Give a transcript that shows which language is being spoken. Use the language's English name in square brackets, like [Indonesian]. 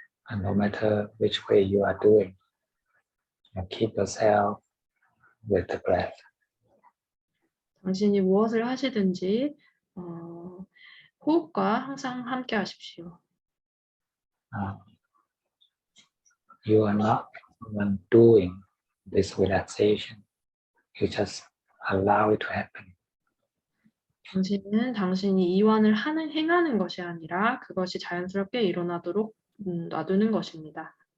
[English] And no matter which way you are doing, you keep yourself with the breath. [Korean] 당신이 무엇을 하시든지 호흡과 항상 함께 하십시오. [English] You are not even doing this relaxation. You just allow it to happen. [Korean] 당신은 당신이 이완을 행하는 것이 아니라 그것이 자연스럽게 일어나도록 놔두는 것입니다.